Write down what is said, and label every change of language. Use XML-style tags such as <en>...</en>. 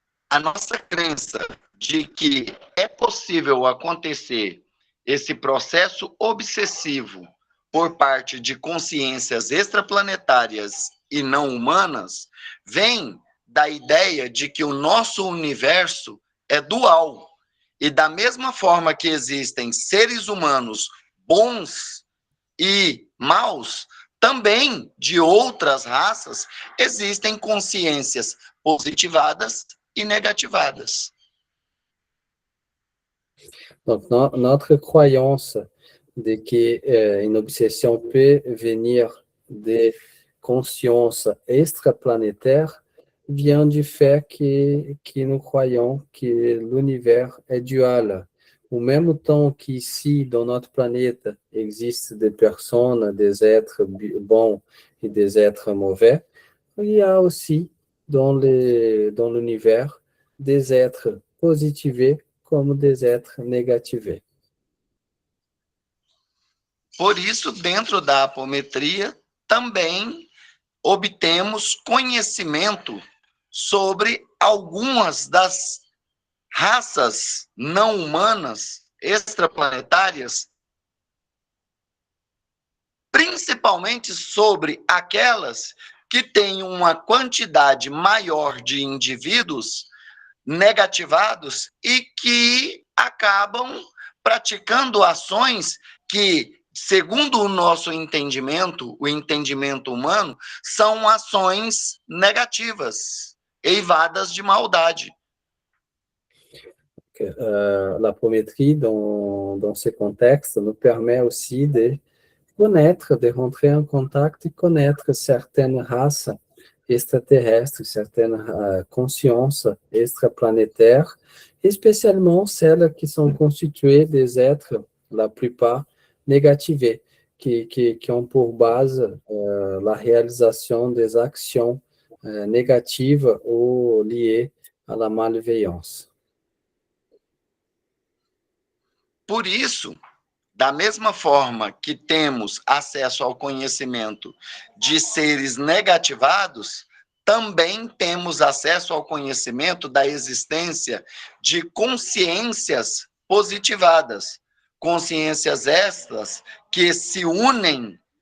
<pt>A nossa crença de que é possível acontecer esse processo obsessivo por parte de consciências extraplanetárias e não humanas vem da ideia de que o nosso universo é dual. E da mesma forma que existem seres humanos bons e maus, também de outras raças existem consciências positivadas e negativadas.</pt> <fr>Donc, notre croyance de que une obsession peut venir des consciences extraplanétaires vient du fait que nous croyons que l'univers est dual. Au même temps qu'ici, dans notre planète, existent des personnes, des êtres bons et des êtres mauvais, il y a aussi dans l'univers des êtres positivés</fr> <pt>como</pt> <fr>des êtres négativés.</fr> <pt>Por isso, dentro da apometria, também obtemos conhecimento sobre algumas das raças não humanas extraplanetárias, principalmente sobre aquelas que têm uma quantidade maior de indivíduos negativados e que acabam praticando ações que, segundo o nosso entendimento, o entendimento humano, são ações negativas, eivadas de maldade.</pt> <fr>L'apométrie, dans ce contexte, nous permet aussi de connaître, de rentrer en contact et connaître certaines races extraterrestres, certaines consciences extraplanétaires, spécialement celles qui sont constituées des êtres, la plupart, négativés, qui ont pour base la réalisation des actions négatives ou liées à la malveillance.</fr> <pt>Por isso, da mesma forma que temos acesso ao conhecimento de seres negativados, também temos acesso ao conhecimento da existência de consciências positivadas, consciências estas que se unem</pt>